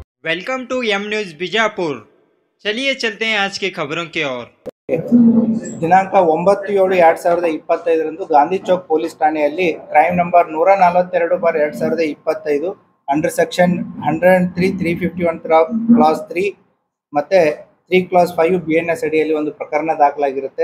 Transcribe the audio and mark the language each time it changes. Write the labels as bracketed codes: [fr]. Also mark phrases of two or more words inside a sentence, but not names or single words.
[en] welcome to [hi] एम न्यूज़ बीजापुर। चलिए चलते हैं आज की खबरों की ओर। [kn] ದಿನಾಂಕ 9/7/2025 ಗಾಂಧಿ ಚೌಕ್ ಪೊಲೀಸ್ ಠಾಣೆಯಲ್ಲಿ [en] crime number [kn] 142/2025 [en] under section [kn] 103 351 ಕ್ಲಾಸ್ 3 ಮತ್ತೆ 3 ಕ್ಲಾಸ್ 5 BNS ಅಡಿಯಲ್ಲಿ ಒಂದು ಪ್ರಕರಣ ದಾಖಲಾಗಿರುತ್ತೆ.